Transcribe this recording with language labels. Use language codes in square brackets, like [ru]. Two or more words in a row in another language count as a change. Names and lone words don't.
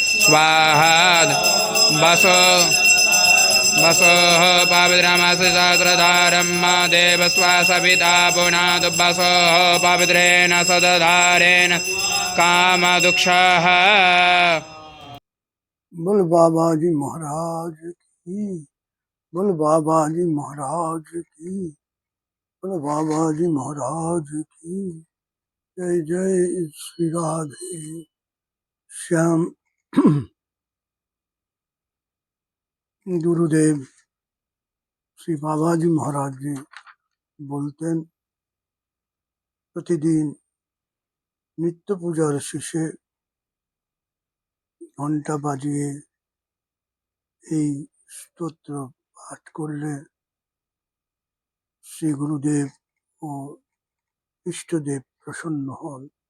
[sa] स्वाहा वसो वसोः पवित्रमसि सहस्रधारं मा देव स्वासविता पुनातु वसोः पवित्रेण सदधारेण कामदुक्षः। [hi] बोल बाबा जी महाराज की, बोल बाबा जी महाराज की, बोल बाबा जी महाराज की। जय जय श्री राधे श्याम। [bn] गुरुदेव श्री बाबा जी महाराज जी বলতেন প্রতিদিন নিত্য পূজার শেষে ঘন্টা বাজিয়ে এই স্তোত্র পাঠ করলে শ্রী গুরুদেব ও ইষ্টদেব প্রসন্ন হন।